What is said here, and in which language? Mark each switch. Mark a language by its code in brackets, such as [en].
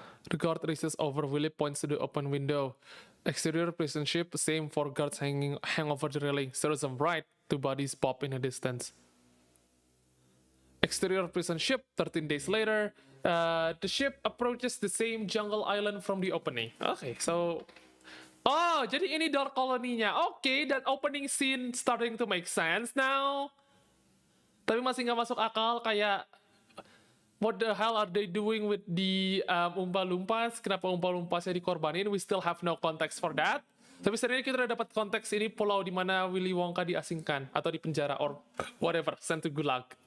[en] The guard races over, Willy points to the open window. Exterior prison ship, same for guards hang over the railing. Tourism right, two bodies pop in a distance. Exterior prison ship, 13 days later. The ship approaches the same jungle island from the opening. Okay, so... [id] Oh, jadi ini dark colony-nya. [en] Okay, that opening scene starting to make sense now. [id] Tapi masih nggak masuk akal, kayak... [en] What the hell are they doing with the Oompa-Loompas? [id] Kenapa Oompa-Lompasnya dikorbanin? [en] We still have no context for that. [id] Tapi sebenarnya kita udah dapat konteks ini pulau di mana Willy Wonka diasingkan atau dipenjara [en] or whatever, sent to Gulag.